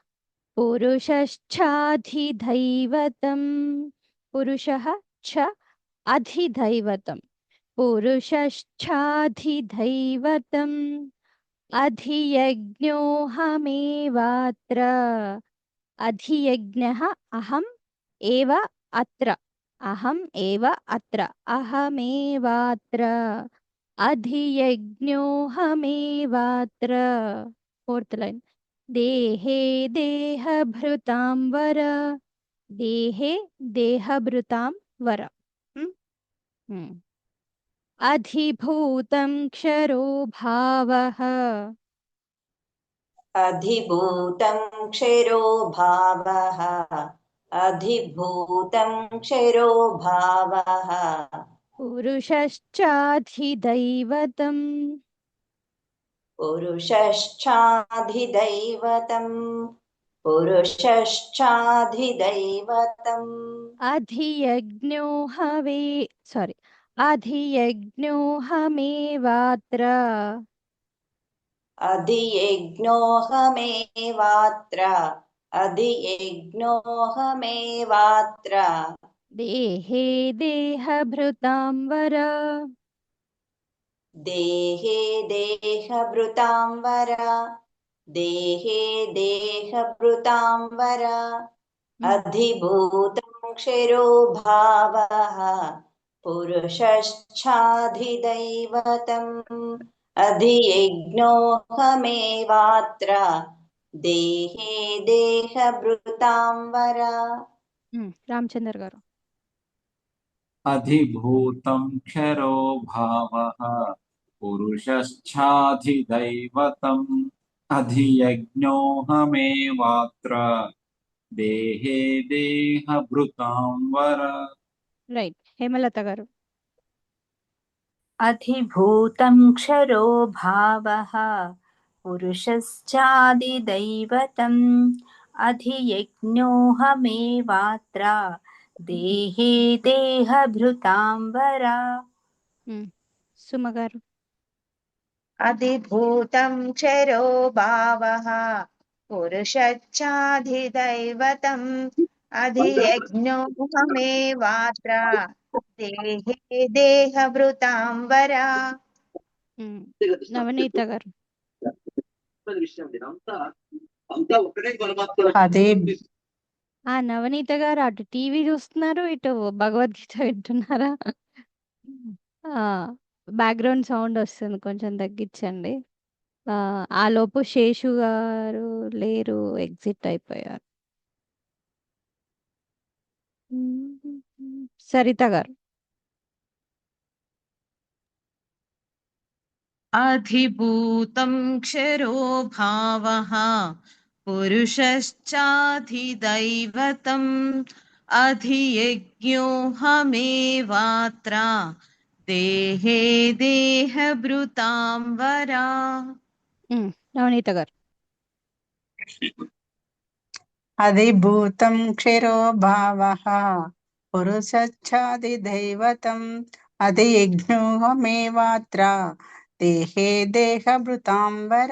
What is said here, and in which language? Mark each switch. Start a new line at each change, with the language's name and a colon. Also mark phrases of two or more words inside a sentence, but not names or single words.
Sanskrit: పురుషశ్చాధిదైవతం పురుషః చ అధిదైవతం పురుషశ్చాధిదైవతం అధియజ్ఞోహమేవాత్ర అధియజ్ఞః అహం ఏవ అత్ర అహం ఏవ అత్ర అహమేవాత్ర అధియజ్ఞోహమేవాత్ర.
English: fourth line.
Sanskrit: దేహే దేహభృతాం వర దేహే దేహభృతాం వర. అధిభూతం క్షరో భావః अधिभूतं क्षरो भावः अधिभूतं क्षरो भावः పురుషశ్చాధిదైవతం पुरुषश्चाधिदैवतं पुरुषश्चाधिदैवतं అధియజ్ఞోహవే సారీ అధియజ్ఞోహమేవాత్ర अधियज्ञोऽहमेवात्र अधियज्ञोऽहमेवात्र దేహే దేహభృతాం వర देहे देहभृतां वर देहे देहभृतां वर अधिभूतं क्षरो भावः पुरुषश्चाधिदैवतम् अधियज्ञोऽहमेवात्र देहे देहभृतां वर.
Telugu: రామచంద్ర గారు.
Sanskrit: అధిభూతం క్షరో భావః పురుషశ్చాధిదైవతం అధియజ్ఞోహమేవాత్ర దేహే దేహభృతాం వర.
Telugu: రైట్. హేమలత గారు.
Sanskrit: అధిభూతం క్షరో భావః పురుషశ్చాదిదైవతం అధియజ్ఞోహమేవాత్ర దేహే దేహభృతాం వర.
Telugu: సుమ గారు.
Sanskrit: अधिभूतं क्षरो भावः पुरुषश्चाधिदैवतम् अधियज्ञोऽहमेवात्र देहे देहभृतां वर.
Telugu: నవనీత గారు. అదే నవనీత గారు అటు టీవీ చూస్తున్నారు, ఇటు భగవద్గీత వింటున్నారా?
English: background sound
Telugu: వస్తుంది, కొంచెం తగ్గించండి. ఆ లోపు శేషు గారు లేరు, ఎగ్జిట్ అయిపోయారు. సరిత గారు.
Sanskrit: अधिभूतं क्षरो भावः पुरुषश्चाधिदैवतम् अधियज्ञोऽहमेवात्र देहे देहभृतां वर.
Telugu: నవనీత గారు.
Sanskrit: అధిభూతం క్షరో భావః పురుషశ్చాదిదైవతం అధియజ్ఞోహమేవాత్ర దేహే దేహభృతాం వర.